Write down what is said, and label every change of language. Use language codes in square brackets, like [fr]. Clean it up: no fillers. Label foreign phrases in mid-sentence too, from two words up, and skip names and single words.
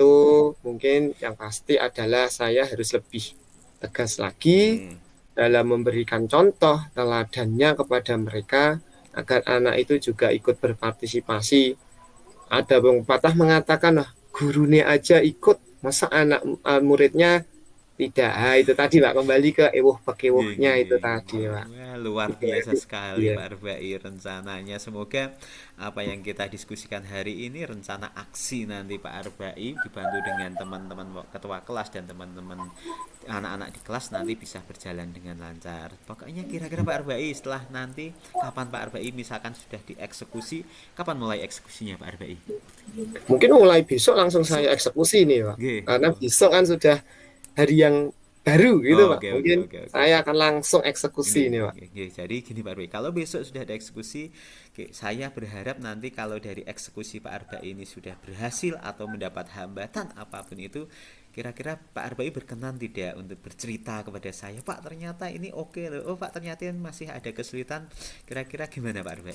[id] itu mungkin yang pasti adalah saya harus lebih tegas lagi nggih. dalam memberikan contoh teladannya kepada mereka agar anak itu juga ikut berpartisipasi. Ada pepatah mengatakan, wah, gurunya aja ikut, masa anak muridnya tidak. Ah, itu tadi Pak, kembali ke ewuh Nggih, nggih, pekewuhnya itu nggih, tadi nggih. Pak. Wah, luar biasa Jadi, sekali iya, Pak Arbai rencananya. Semoga apa yang kita diskusikan hari ini rencana aksi nanti Pak Arbai dibantu dengan teman-teman ketua kelas dan teman-teman anak-anak di kelas nanti bisa berjalan dengan lancar. Pokoknya kira-kira Pak Arbai setelah nanti kapan Pak Arbai misalkan sudah dieksekusi, kapan mulai eksekusinya Pak Arbai? mungkin mulai besok langsung saya Besok. eksekusi nih Pak. Nggih. Karena besok kan sudah hari yang baru gitu Oh, Pak. oke, oke, Mungkin oke, oke. saya akan langsung eksekusi Nggih, nih Pak. nggih, nggih. Jadi gini Pak Arbai, kalau besok sudah ada eksekusi, saya berharap nanti kalau dari eksekusi Pak Arbai ini sudah berhasil atau mendapat hambatan apapun itu, kira-kira Pak Arbai berkenan tidak untuk bercerita kepada saya, Pak ternyata ini oke loh, oh Pak ternyata masih ada kesulitan, kira-kira gimana Pak Arbai?